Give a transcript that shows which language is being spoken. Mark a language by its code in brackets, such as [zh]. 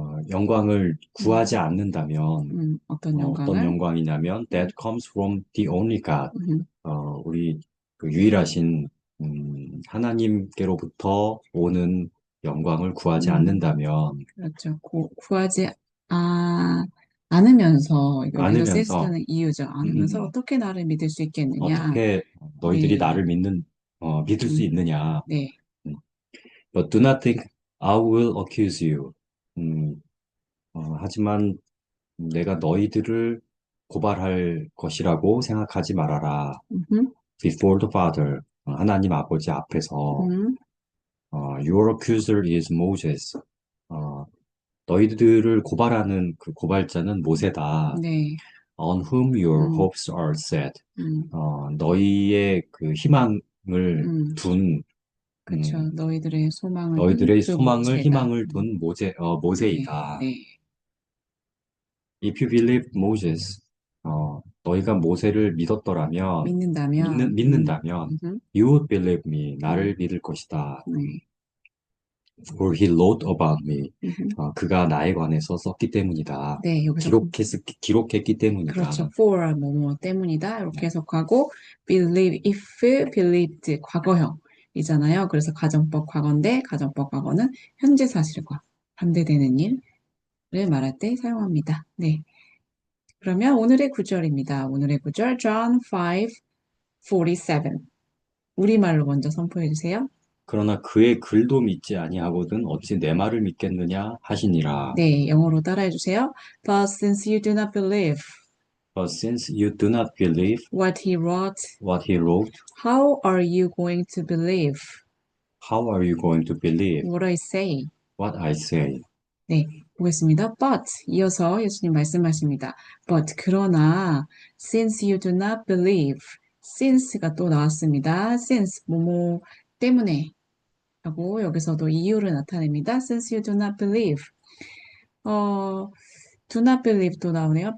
[ko] 영광을 구하지 않는다면 어떤 어떤 영광이냐면 [en] that comes from the only God. [ko] 우리 그 유일하신 하나님께로부터 오는 영광을 구하지 않는다면 그렇죠. 구하지 아 않으면서 여기서 않으면서, since는 이유죠. 음, 않으면서 음, 어떻게 나를 믿을 수 있겠느냐. 어떻게 너희들이 네, 나를 믿을 수 있느냐. 네, 음, [en] But do not think I will accuse you. [ko] 음, 하지만 내가 너희들을 고발할 것이라고 생각하지 말아라. 음흠, [en] Before the Father, [ko] 하나님 아버지 앞에서 음, [en] Your accuser is Moses. [ko] 어, 너희들을 고발하는 그 고발자는 모세다. 네, [en] On whom your 음, hopes are set. 음, [ko] 너희의 그 희망을 음. 둔, 그쵸. 음, 너희들의 소망을 둔 너희들의 그 소망을, 모세다. 희망을 둔 네, 모세이다. 네. [en] If you believe Moses, [ko] 너희가 모세를 믿었더라면, 믿는다면, 믿는다면, 음흠, [en] you would believe me, 음, [ko] 나를 믿을 것이다. 네, [en] For he wrote about me, 음흠. [ko] 그가 나에 관해서 썼기 때문이다. 네, 여기서 기록했기 그렇죠. 때문이다. for 뭐뭐 때문이다. 이렇게 네. 해석하고 believe, if, believed 과거형이잖아요. 그래서 가정법 과거인데 가정법 과거는 현재 사실과 반대되는 일을 말할 때 사용합니다. 네. 그러면 오늘의 구절입니다. 오늘의 구절 John 5:47. 우리말로 먼저 선포해 주세요. 그러나 그의 글도 믿지 아니하거든 어찌 내 말을 믿겠느냐 하시니라. 네, 영어로 따라해 주세요. [en] But since you do not believe But since you do not believe what he wrote, what he wrote, how are you going to believe how are you going to believe what I say? what I say? [ko] 네, 보겠습니다. But 이어서 예수님 말씀하십니다. But 그러나 [en] since you do not believe, [ko] since가 또 나왔습니다. since 뭐뭐 때문에 하고 여기서도 이유를 나타냅니다. [en] Since you do not believe. [ko] 어, do not believe 또 나오네요.